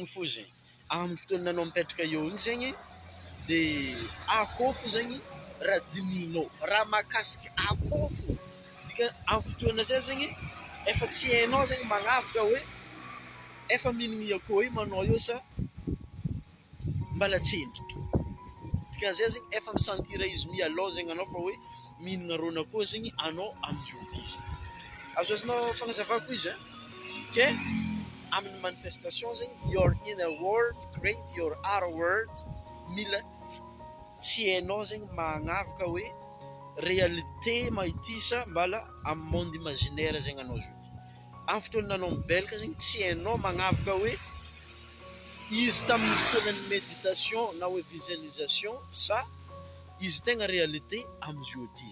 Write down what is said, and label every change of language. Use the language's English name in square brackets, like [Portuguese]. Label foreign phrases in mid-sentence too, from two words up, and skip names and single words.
[Malagasy] fo zegny amin'ny fotoana anao mipetraka eo igny zegny de akoho fo zegny raha dinihinao raha mahakasiky akoho fo dika amin'ny fotoana zay zegny efa tsy hainao zegny magnavaka hoe efa mihinagna akoho io manao io sa mbala tsendriky dikan'izay zegny efa misentira izy mialao zegny anao fa hoe mihinagna ron'akoho zegny anao amin'ny jeudi zegny. Azonao fagnazavako izy ke amin'ny manifestation zegny [English] your inner world create your outer world [Malagasy] mila tsy hainao zegny magnavaka hoe réalité mahitisa mbala amin'ny [French] monde imaginaire [Malagasy] zegny anao jeudi. Amin'ny fotoana anao mibelaka zegny tsy hainao magnavaka hoe izy tamin'ny fotoanan'ny méditation na hoe visualisation sa izy tegna réalité amin'ny jeudi.